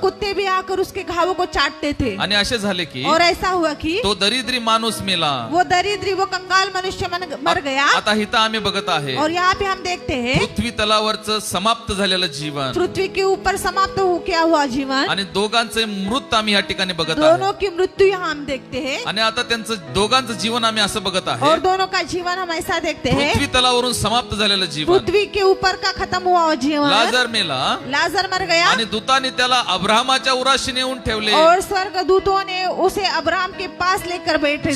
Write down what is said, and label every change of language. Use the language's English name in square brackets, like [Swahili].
[Hindi] कुत्ते भी आकर उसके घावों को चाटते थे. [Marathi] आणि असे झाले की [Hindi] और ऐसा हुआ कि [Marathi] तो दरिद्री माणूस मेला. [Hindi] वो दरिद्री, वो कंगाल मनुष्य मर गया. [Marathi] आता इथं आम्ही बघत आहे [Hindi] और यहाँ पे हम देखते हैं [Marathi] पृथ्वी तलावरचं समाप्त झालेलं जीवन [Hindi] पृथ्वी के ऊपर समाप्त हो क्या हुआ जीवन, [Marathi] आणि दोघांचे मृत आम्ही या ठिकाणी बघत आहे. [Hindi] दोनों की मृत्यु यहाँ हम देखते हैं. [Marathi] आणि आता त्यांचं दोघांचं जीवन आम्ही असं बघत आहे, [Hindi] और दोनों का जीवन हम ऐसा देखते हैं, [Marathi] पृथ्वी तलावरून समाप्त झालेलं जीवन. [Hindi] पृथ्वी के ऊपर का खत्म हुआ वो जीवन. [Marathi] लाजर मेला [Hindi] लाजर मर गया [Marathi] आणि दूताने त्याला अब्राहमाच्या उराशी नेऊन ठेवले. [Hindi] और स्वर्ग दूतों ने उसे अब्राहम के पास लेकर बैठे.